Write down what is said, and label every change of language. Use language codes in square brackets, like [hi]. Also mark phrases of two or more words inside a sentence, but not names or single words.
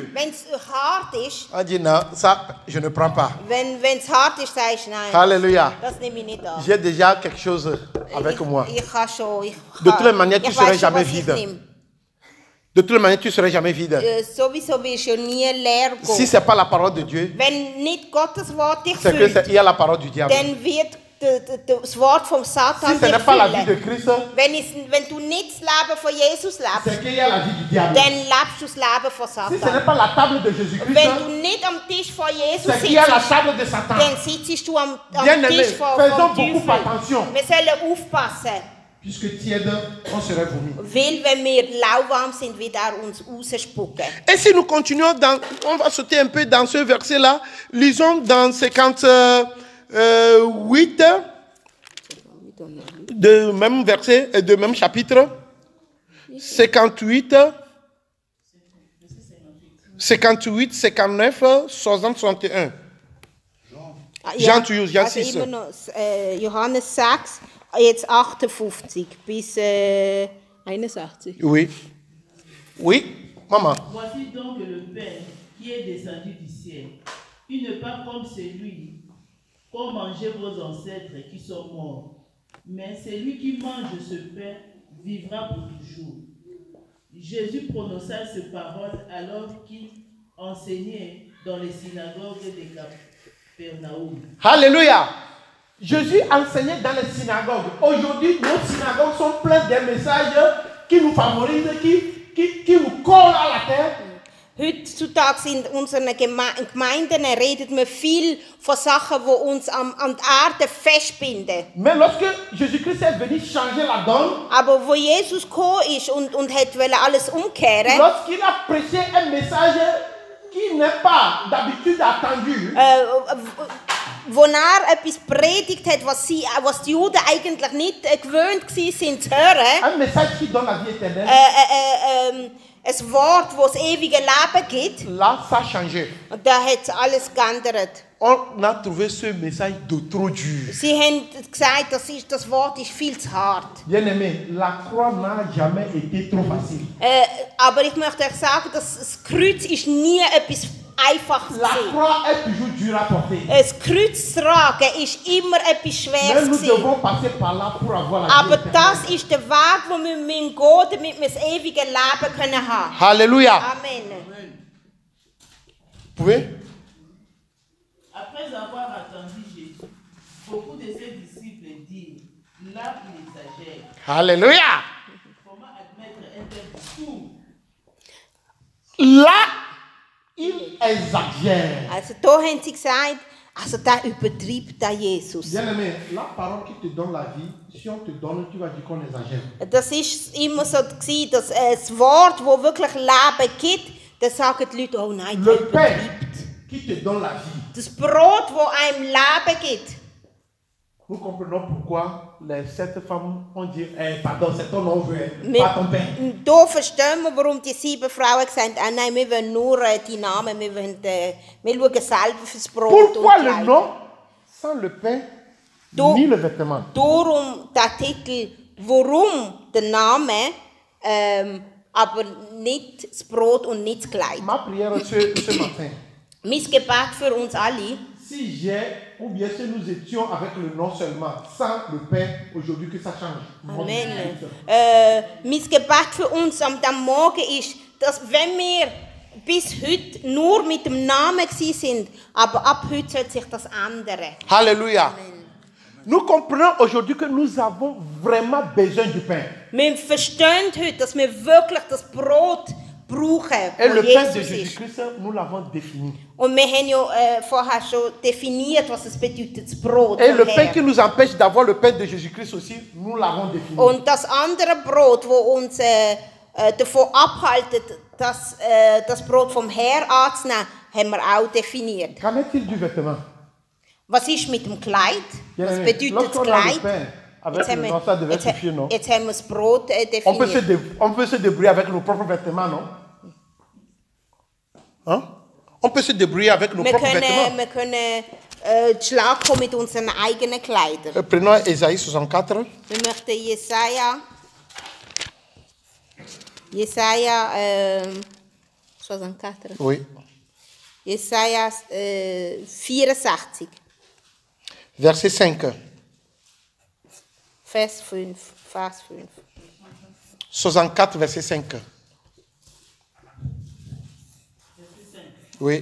[de] wenn es hart ist, [fr] on dit non, ça je ne prends pas. [de] wenn es hart ist, sagst du nein. Alléluia. Das nehme ich nicht an. [fr] J'ai déjà quelque chose avec moi. [de] Ich kann schon. [fr] De toute manière, tu [de] ich [fr] serais [de] weiss schon, [fr] jamais [de] was ich [fr] vide. [de] nehme. [fr] De toute manière, tu serais jamais vide. [de] Sowieso wirst du nie leer gehen. [fr] Si c'est pas la parole de Dieu, [de] Wenn nicht Gottes Wort dich [fr] c'est que [de] füllt, [fr] il y a la parole du diable. [de] dann wird das Wort vom Satan [fr] Si ce [de] dich [fr] n'est pas la vie de [de] füllen. [fr] Christ, [de] Wenn du nicht das Leben von Jesus [fr] c'est [de] lebst, [fr] qu'il y a la vie du diable. [de] dann lebst du das Leben von [fr] Si ce n'est [de] Satan. [fr] pas la table de Jésus-Christ, [de] Wenn du nicht am Tisch von Jesus [fr] c'est qu'il y a la [de] sitzt, [fr] table de Satan. [de] dann sitzt du am [fr] Bien aimé, [de] Tisch vom [fr] faisons beaucoup [de] Teufel. [fr] attention. [de] Wir sollen aufpassen, [fr] Puisque tiède, on serait vomi. [de] weil wenn wir lauwarm sind, wird er uns rausspucken. [fr] Et si nous continuons, on va sauter un peu dans ce verset-là. Lisons dans 58, de même verset, de même chapitre. 58. 58, 59, 60, 61. Jean to use, Jean [de] also 6. immer noch Johannes 6, jetzt 58 bis 61. [fr] Oui. Oui, maman. Voici donc le Père qui est descendu du ciel. Il n'est pas comme celui qu'ont mangé vos ancêtres qui sont morts, mais celui qui mange ce pain vivra pour toujours. Jésus prononça ces paroles alors qu'il enseignait dans les synagogues de Capernaum. Alléluia. Jésus enseignait dans les synagogues. Aujourd'hui, nos synagogues sont pleines de messages qui nous favorisent, qui nous collent à la terre. [de] Heutzutage in unseren Gemeinden redet man viel von Sachen, die uns an die Erde festbinden. [fr] Mais lorsque Jésus-Christ est venu changer la donne, [de] Aber wo Jesus gekommen ist und wollte alles umkehren, [fr] lorsqu'il a prêché un message qui n'est pas d'habitude attendu, [de] wo etwas predigt hat, was die Juden eigentlich nicht gewöhnt waren zu hören, [fr] un message qui donne la vie éternelle, [de] ein Wort, das das ewige Leben gibt, [fr] là, ça a changé. [de] und da hat alles geändert. [fr] On a trouvé ce message de trop dur. [de] Sie haben gesagt, das Wort ist viel zu hart. [fr] Bien-aimé, la croix n'a jamais été trop facile. [de] Aber ich möchte euch sagen, dass das Kreuz ist nie etwas Einfaches [fr] La [de] gewesen. [fr] croix est toujours dure à porter. [de] Das Kreuz zu tragen ist immer etwas [fr] Mais [de] Schweres [fr] nous [de] gewesen. [fr] devons passer par là pour avoir la vie [de] Aber [fr] éternelle. [de] das ist der Weg, wo wir gehen müssen, damit wir das ewige Leben können haben. [fr] Alléluia. Amen. Vous pouvez? Après avoir attendu Jésus, beaucoup de ses disciples dirent, là il exagère. Alléluia. Comment admettre un tel discours? Là, il exagère. [de] Also da haben sie gesagt, also da übertreibt der Jesus. [fr] Bien-aimé, la parole qui te donne la vie, si on te donne, tu vas dire qu'on exagère. [de] Das ist immer so gewesen, dass das Wort, wo wirklich Leben gibt, da sagen die Leute, oh nein, der [fr] Le pain [de] übertreibt. [fr] qui te donne la vie. [de] Das Brot, wo einem Leben gibt. [fr] Nous comprenons pourquoi les 7 femmes ont dit, pardon, c'est ton nom, [de] Wir- [fr] pas ton pain. [de] Da verstehen wir, warum die 7 Frauen gesagt haben, nein, wir wollen nur die Namen, wir schauen selber fürs Brot [fr] Pourquoi [de] und [fr] le [de] Kleid. [fr] nom sans le pain [de] Du- [fr] ni le vêtement? [de] Darum der Titel, warum der Name, aber nicht das Brot und nicht das Kleid. [fr] Ma prière ce matin, [de] Mein Gebet für uns alle, [fr] si j'ai, ou bien si nous étions avec le nom seulement, sans le pain, aujourd'hui que ça change. Amen. [de] Mein Gebet für uns am Morgen ist, dass wenn wir bis heute nur mit dem Namen gewesen sind, aber ab heute soll sich das ändern. [fr] Alléluia. Nous comprenons aujourd'hui que nous avons vraiment besoin du pain. [de] Wir verstehen heute, dass wir wirklich das Brot brauchen, [fr] Et [de] wo [fr] le pain de [de] Jesus ist. [fr] Jésus-Christ, nous l'avons défini. [de] Und wir haben ja vorher schon definiert, was es bedeutet, das Brot [fr] Et le [de] vom [fr] pain [de] Herrn. [fr] qui nous empêche d'avoir le pain de Jésus-Christ aussi, nous l'avons défini. [de] Und das andere Brot, das uns davon abhaltet, das Brot vom Herrn anzunehmen, haben wir auch definiert. [fr] Qu'en est-il du vêtement? [de] Was ist mit dem Kleid? Was [fr] Bien-aimé, [de] bedeutet das [fr] lorsqu'on a le [de] Kleid? [fr] pain avec [de] Jetzt [fr] le [de] haben [fr] nom, ça devait [de] jetzt, [fr] suffire, non? [de] jetzt haben wir das Brot [fr] On peut, [de] definiert. [fr] on peut se débrouiller avec nos propres vêtements, non? Hein? On peut se débrouiller avec nos [de] Wir [fr] propres vêtements. [de] können Schlag kommen mit unseren eigenen Kleidern. [fr] Prenons Ésaïe 64. [de] Wir möchten Jesaja 64. [fr] Oui. [de] Jesaja 64, [fr] Verset 5. [de] Vers 5. [fr] 64, verset 5. Oui.